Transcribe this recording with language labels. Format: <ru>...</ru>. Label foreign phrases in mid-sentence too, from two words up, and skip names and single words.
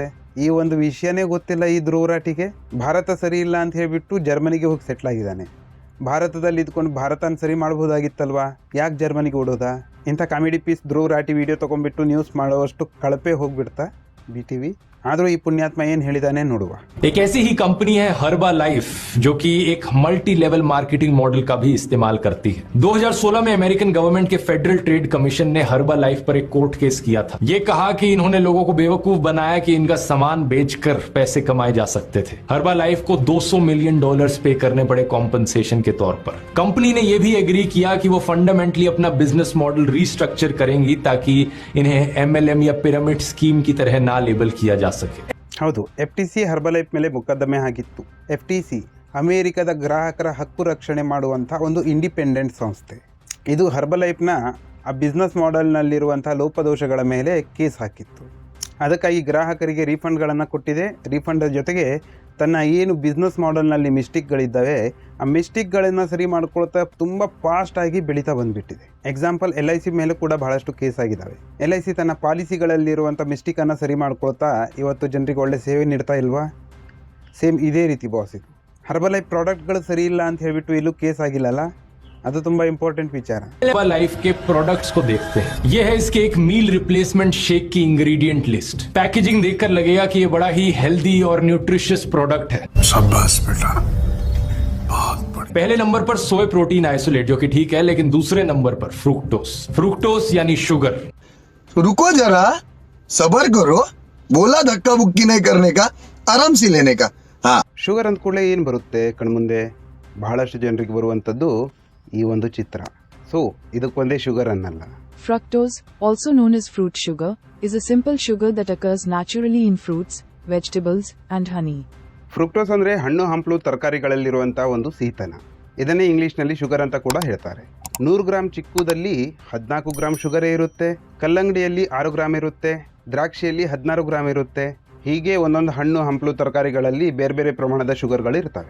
<kn>ಈ ಒಂದು ವಿಷಯನೇ ಗೊತ್ತಿಲ್ಲ ಈ ಧ್ರುವ ರಾಟಿಗೆ. ಭಾರತ ಸರಿ ಇಲ್ಲ ಅಂತ ಹೇಳಿಬಿಟ್ಟು ಜರ್ಮನಿಗೆ ಹೋಗಿ ಸೆಟ್ಲ್ ಆಗಿದ್ದಾನೆ. ಭಾರತದಲ್ಲಿ ಇದ್ಕೊಂಡು ಭಾರತನ ಸರಿ ಮಾಡ್ಬೋದಾಗಿತ್ತಲ್ವಾ, ಯಾಕೆ ಜರ್ಮನಿಗೆ ಓಡೋದಾ? ಇಂಥ</kn> <en>comedy piece</en> <kn>ಧ್ರುವ ರಾಟಿ ವಿಡಿಯೋ ತೊಗೊಂಡ್ಬಿಟ್ಟು ನ್ಯೂಸ್ ಮಾಡೋವಷ್ಟು ಕಳಪೆ ಹೋಗ್ಬಿಡ್ತಾ BTV. ಆದರೂ ಈ ಪುಣ್ಯಾತ್ಮ ಏನು ಹೇಳಿದಾನೆ ನೋಡುವ.</kn> <hi>एक ऐसी ही कंपनी है हर्बा लाइफ, जो कि एक</hi> <en>multi level marketing model</en> <hi>का भी इस्तेमाल करती है। 2016 में</hi> <en>American government</en> <hi>के फेडरल ट्रेड कमीशन ने हर्बा लाइफ पर एक कोर्ट केस किया था। ये कहा कि इन्होंने लोगों को बेवकूफ बनाया कि इनका सामान बेचकर पैसे कमाए जा सकते थे। हर्बा लाइफ को $200 मिलियन पे करने पड़े कॉम्पनसेशन के तौर पर। कंपनी ने यह भी एग्री किया कि वो फंडामेंटली अपना</hi> <en>business model restructure</en> <hi>करेंगी ताकि इन्हें MLM या</hi> <en>pyramid scheme</en> <hi>की तरह ना लेबल किया जा सके।</hi> <kn>ಹೌದು, FTC ಹರ್ಬಲೈಫ್ ಮೇಲೆ ಮೊಕದ್ದಮೆ ಆಗಿತ್ತು. FTC ಅಮೇರಿಕದ ಗ್ರಾಹಕರ ಹಕ್ಕು ರಕ್ಷಣೆ ಮಾಡುವಂಥ ಒಂದು ಇಂಡಿಪೆಂಡೆಂಟ್ ಸಂಸ್ಥೆ. ಇದು ಹರ್ಬಲೈಫ್ನ ಆ ಬಿಸ್ನೆಸ್ ಮಾಡೆಲ್ನಲ್ಲಿರುವಂಥ ಲೋಪದೋಷಗಳ ಮೇಲೆ ಕೇಸ್ ಹಾಕಿತ್ತು. ಅದಕ್ಕಾಗಿ ಗ್ರಾಹಕರಿಗೆ ರೀಫಂಡ್ಗಳನ್ನು ಕೊಟ್ಟಿದೆ. ರೀಫಂಡ್ ಜೊತೆಗೆ ತನ್ನ ಏನು ಬಿಸ್ನೆಸ್ ಮಾಡೆಲ್ನಲ್ಲಿ ಮಿಸ್ಟೇಕ್ಗಳಿದ್ದಾವೆ ಆ ಮಿಸ್ಟೇಕ್ಗಳನ್ನು ಸರಿ ಮಾಡ್ಕೊಳ್ತಾ ತುಂಬ ಫಾಸ್ಟಾಗಿ ಬೆಳೀತಾ ಬಂದುಬಿಟ್ಟಿದೆ. ಎಕ್ಸಾಂಪಲ್ LIC ಮೇಲೆ ಕೂಡ ಬಹಳಷ್ಟು ಕೇಸ್ ಆಗಿದ್ದಾವೆ. LIC ತನ್ನ ಪಾಲಿಸಿಗಳಲ್ಲಿರುವಂಥ ಮಿಸ್ಟೇಕನ್ನು ಸರಿ ಮಾಡ್ಕೊಳ್ತಾ ಇವತ್ತು ಜನರಿಗೆ ಒಳ್ಳೆ ಸೇವೆ ನೀಡ್ತಾ ಇಲ್ವಾ? ಸೇಮ್ ಇದೇ ರೀತಿ ಬಾಸ್ ಇದು. ಹರ್ಬಲೈಫ್ ಪ್ರಾಡಕ್ಟ್ಗಳು ಸರಿ ಇಲ್ಲ ಅಂತ ಹೇಳಿಬಿಟ್ಟು ಇಲ್ಲೂ ಕೇಸ್ ಆಗಿಲ್ಲಲ್ಲ, ಅದು ತುಂಬಾ ಇಂಪಾರ್ಟೆಂಟ್ ವಿಚಾರ.</kn> <hi>हर्बा लाइफ के प्रोडक्ट्स को देखते हैं। ये है इसके एक</hi> <en>meal replacement shake</en> <hi>की</hi> <en>ingredient list.</en> <hi>पैकेजिंग देखकर लगेगा कि ये बड़ा ही हेल्दी और न्यूट्रिशियस प्रोडक्ट है। शाबाश बेटा, बहुत बढ़िया। पहले नंबर पर</hi> <en>soy protein isolate,</en> <hi>जो कि ठीक है, लेकिन दूसरे नंबर पर फ्रुक्टोस यानी शुगर। रुको जरा, सबर करो, बोला धक्का बुक्की नहीं करने का, आराम से लेने का। हाँ,</hi> <kn>ಶುಗರ್ ಅಂದ ಕೂಡಲೇ ಏನು ಬರುತ್ತೆ ಕಣ್ಮುಂದೆ? ಬಹಳಷ್ಟು ಜನರಿಗೆ ಬರುವಂಥದ್ದು ಈ ಒಂದು ಚಿತ್ರ. ಸೊ ಇದಕ್ಕೊಂದೇ ಶುಗರ್ ಅನ್ನಲ್ಲ.</kn> <en>Fructose, also known as fruit sugar, is a simple sugar that occurs naturally in fruits, vegetables and honey.</en> <kn>ಫ್ರುಕ್ಟೋಸ್ ಅಂದರೆ ಹಣ್ಣು ಹಂಪಲು ತರಕಾರಿಗಳಲ್ಲಿರುವಂಥ ಒಂದು ಸಿಹಿತನ. ಇದನ್ನೇ ಇಂಗ್ಲೀಷ್ನಲ್ಲಿ ಶುಗರ್ ಅಂತ ಕೂಡ ಹೇಳ್ತಾರೆ. 100 ಗ್ರಾಮ್ ಚಿಕ್ಕುದಲ್ಲಿ 14 ಗ್ರಾಮ್ ಶುಗರೇ ಇರುತ್ತೆ, ಕಲ್ಲಂಗಡಿಯಲ್ಲಿ 6 ಗ್ರಾಮ್ ಇರುತ್ತೆ, ದ್ರಾಕ್ಷಿಯಲ್ಲಿ 16 ಗ್ರಾಮ್ ಇರುತ್ತೆ. ಹೀಗೆ ಒಂದೊಂದು ಹಣ್ಣು ಹಂಪಲು ತರಕಾರಿಗಳಲ್ಲಿ ಬೇರೆ ಬೇರೆ ಪ್ರಮಾಣದ ಶುಗರ್ಗಳು ಇರ್ತವೆ.</kn>